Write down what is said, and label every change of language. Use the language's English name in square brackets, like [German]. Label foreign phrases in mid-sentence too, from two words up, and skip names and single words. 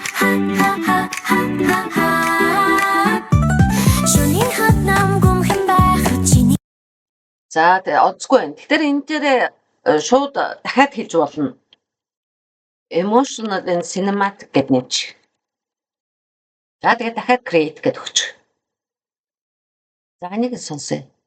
[Mongolian] За тэгээ онцгүй байна. Тэгэхээр энэ дээр шууд дахиад хэлж болно. [English] Emotional and cinematic [Mongolian] гэд нэмж. За тэгээ дахиад create гэд өгч. За энийг сонсъё.